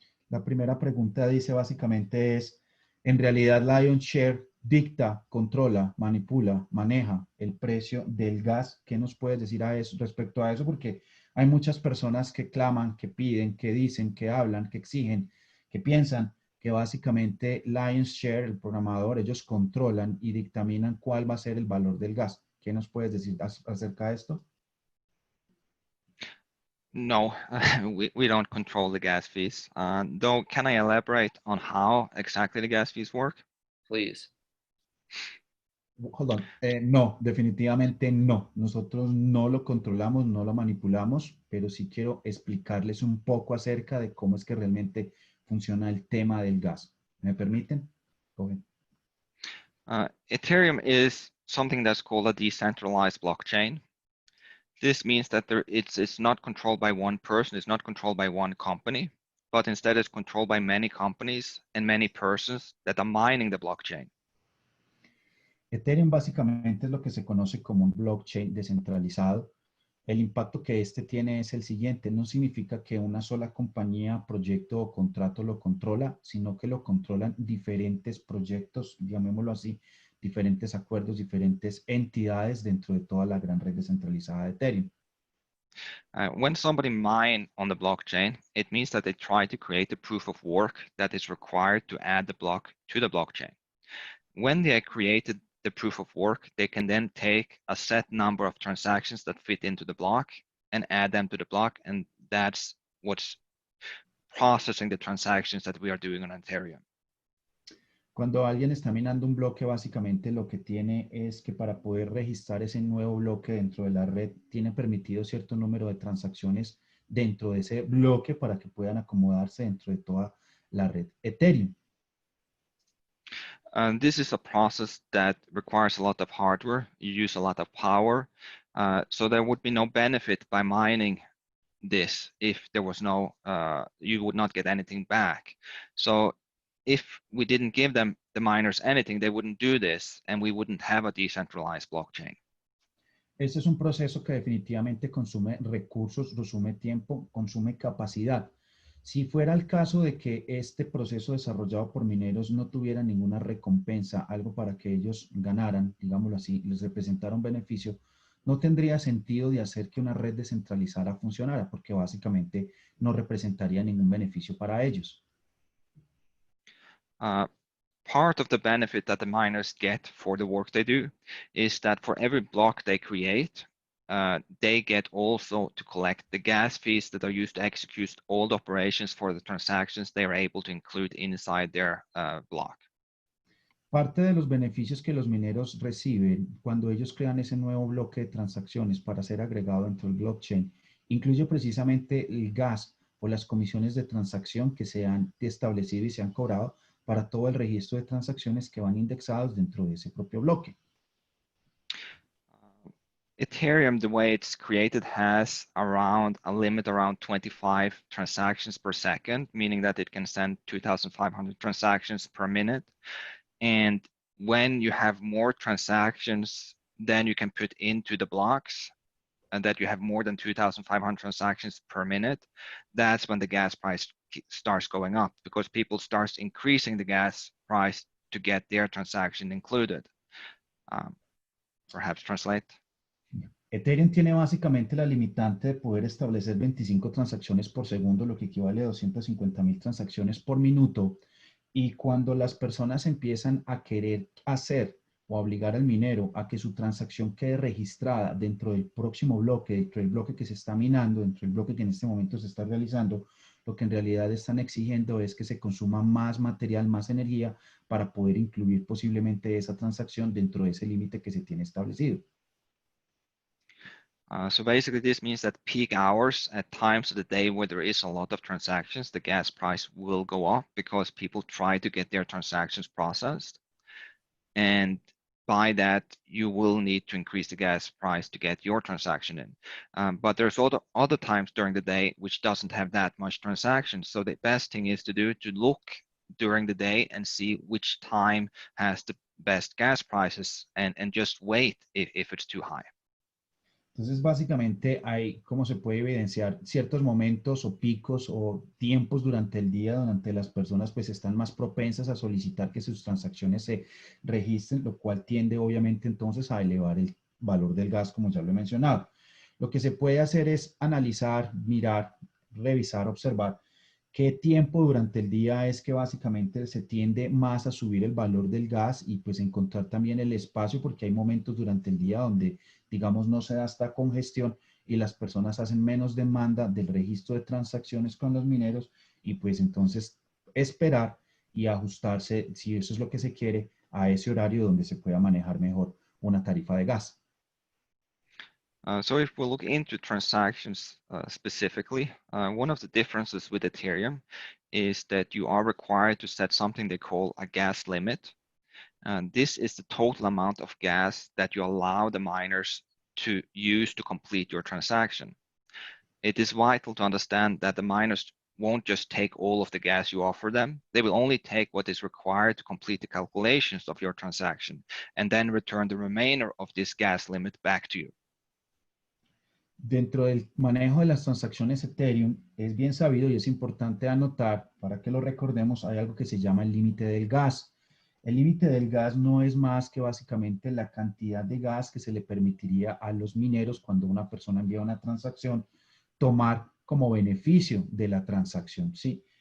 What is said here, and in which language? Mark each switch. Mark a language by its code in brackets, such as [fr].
[es] La primera pregunta dice básicamente es, ¿en realidad Lion Share dicta, controla, manipula, maneja el precio del gas? ¿Qué nos puedes decir a eso, respecto a eso? Porque hay muchas personas que claman, que piden, que dicen, que hablan, que exigen, que piensan que básicamente Lion Share, el programador, ellos controlan y dictaminan cuál va a ser el valor del gas. ¿Qué nos puedes decir acerca de esto? [en] No, we don't control the gas fees. Though, can I elaborate on how exactly the gas fees work? Please. Hold on. [es] No, definitivamente no. Nosotros no lo controlamos, no lo manipulamos, pero sí quiero explicarles un poco acerca de cómo es que realmente funciona el tema del gas. ¿Me permiten? [en] Go ahead. Ethereum is something that's called a decentralized blockchain. This means that it's not controlled by one person, it's not controlled by one company, but instead it's controlled by many companies and many persons that are mining the blockchain. [es] Ethereum básicamente es lo que se conoce como un blockchain descentralizado. El impacto que este tiene es el siguiente: no significa que una sola compañía, proyecto o contrato lo controla, sino que lo controlan diferentes proyectos, llamémoslo así, diferentes acuerdos, diferentes entidades dentro de toda la gran red descentralizada de Ethereum. [en] When somebody mine on the blockchain, it means that they try to create a proof of work that is required to add the block to the blockchain. When they created the proof of work, they can then take a set number of transactions that fit into the block and add them to the block, and that's what's processing the transactions that we are doing on Ethereum. [es] Cuando alguien está minando un bloque, básicamente lo que tiene es que para poder registrar ese nuevo bloque dentro de la red, tiene permitido cierto número de transacciones dentro de ese bloque para que puedan acomodarse dentro de toda la red Ethereum. [en] And this is a process that requires a lot of hardware. You use a lot of power. So there would be no benefit by mining this if there was no, you would not get anything back. So if we didn't give them, the miners, anything, they wouldn't do this, and we wouldn't have a decentralized blockchain. [es] Este es un proceso que definitivamente consume recursos, consume tiempo, consume capacidad. Si fuera el caso de que este proceso desarrollado por mineros no tuviera ninguna recompensa, algo para que ellos ganaran, digámoslo así, les representara un beneficio, no tendría sentido de hacer que una red descentralizada funcionara, porque básicamente no representaría ningún beneficio para ellos. [en] Part of the benefit that the miners get for the work they do is that for every block they create, they get also to collect the gas fees that are used to execute all the operations for the transactions they are able to include inside their block. [es] Parte de los beneficios que los mineros reciben cuando ellos crean ese nuevo bloque de transacciones para ser agregado dentro del blockchain incluye precisamente el gas o las comisiones de transacción que se han establecido y se han cobrado para todo el registro de transacciones que van indexados dentro de ese propio bloque. [en] Ethereum, the way it's created, has a limit around 25 transactions per second, meaning that it can send 2,500 transactions per minute. And when you have more transactions than you can put into the blocks, and that you have more than 2,500 transactions per minute, that's when the gas price starts going up, because people start increasing the gas price to get their transaction included. Perhaps translate. [es] Ethereum tiene básicamente la limitante de poder establecer 25 transacciones por segundo, lo que equivale a 250,000 transacciones por minuto. Y cuando las personas empiezan a querer hacer o obligar al minero a que su transacción quede registrada dentro del próximo bloque, dentro del bloque que se está minando, dentro del bloque que en este momento se está realizando, lo que en realidad están exigiendo es que se consuma más material, más energía para poder incluir posiblemente esa transacción dentro de ese límite que se tiene establecido. [en] So basically this means that peak hours at times of the day where there is a lot of transactions, the gas price will go up because people try to get their transactions processed. And by that, you will need to increase the gas price to get your transaction in. But there's other times during the day which doesn't have that much transactions. So the best thing is to do to look during the day and see which time has the best gas prices and just wait if it's too high. [es] Entonces, básicamente hay, como se puede evidenciar, ciertos momentos o picos o tiempos durante el día donde las personas pues están más propensas a solicitar que sus transacciones se registren, lo cual tiende obviamente entonces a elevar el valor del gas, como ya lo he mencionado. Lo que se puede hacer es analizar, mirar, revisar, observar qué tiempo durante el día es que básicamente se tiende más a subir el valor del gas y pues encontrar también el espacio, porque hay momentos durante el día donde, digamos, no se da esta congestión y las personas hacen menos demanda del registro de transacciones con los mineros y pues entonces esperar y ajustarse, si eso es lo que se quiere, a ese horario donde se pueda manejar mejor una tarifa de gas. [en] So if we look into transactions specifically, one of the differences with Ethereum is that you are required to set something they call a gas limit. And this is the total amount of gas that you allow the miners to use to complete your transaction. It is vital to understand that the miners won't just take all of the gas you offer them. They will only take what is required to complete the calculations of your transaction and then return the remainder of this gas limit back to you. [es] Dentro del manejo de las transacciones Ethereum es bien sabido y es importante anotar, para que lo recordemos, hay algo que se llama el límite del gas. El límite del gas no es más que básicamente la cantidad de gas que se le permitiría a los mineros cuando una persona envía una transacción tomar como beneficio de la transacción, ¿sí?